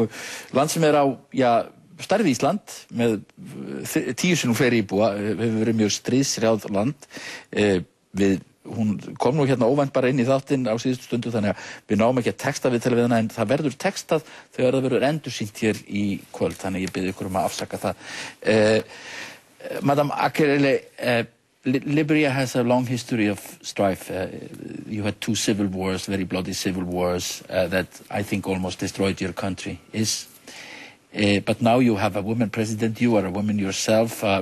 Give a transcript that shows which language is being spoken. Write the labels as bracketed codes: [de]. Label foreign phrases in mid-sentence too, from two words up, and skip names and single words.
[is] Land sem á, stærð Ísland, með 10 sinnum fleiri íbúa, hefur verið mjög stríðshrjáð land. Hún kom nú hérna óvænt bara inn í þáttinn á síðustu stundu, þannig að við náum ekki að texta við til við hana, en það verður textað þegar það verður endursýnt hér í kvöld, þannig ég bið ykkur að afsaka það. [en] Madam Akerele, Liberia has a long history of strife. You had 2 civil wars, very bloody civil wars, that I think almost destroyed your country. But now you have a woman president, you are a woman yourself.